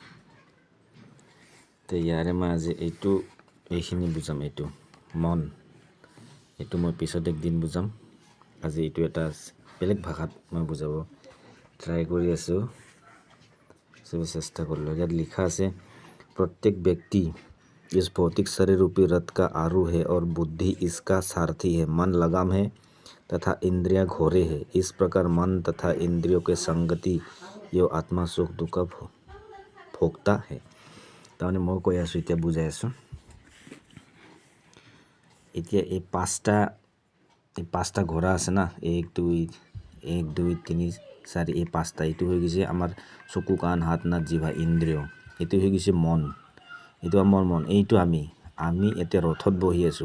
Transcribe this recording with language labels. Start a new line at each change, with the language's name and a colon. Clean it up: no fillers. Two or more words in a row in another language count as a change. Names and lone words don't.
Assamese: তো ইয়াৰে মই আজি এইখিনি বুজাম। এইটো মন, এইটো মই পিছত একদিন বুজাম। আজি এইটো এটা বেলেগ ভাষাত মই বুজাব ট্ৰাই কৰি আছোঁ, চবে চেষ্টা কৰিলোঁ। ইয়াত লিখা আছে,
Hindi: प्रत्येक व्यक्ति इस भौतिक शरीर रूपी रथ का आरूढ़ है और बुद्धि इसका सारथी है। मन लगाम है तथा इंद्रियां घोड़े है। इस प्रकार मन तथा इंद्रियों के संगति यो आत्मा सुख दुख भोगता है।
Assamese: তাৰমানে মই কৈ আছোঁ, এতিয়া বুজাই আছোঁ। এতিয়া এই পাঁচটা ঘোঁৰা আছে না, 1 2 3 4, এই পাঁচটা। এইটো হৈ গৈছে আমাৰ চকু কাণ হাত নাক জিভা ইন্দ্ৰিয়। এইটো হৈ গৈছে মন, এইটো আমাৰ মন। এইটো আমি এতিয়া ৰথত বহি আছোঁ।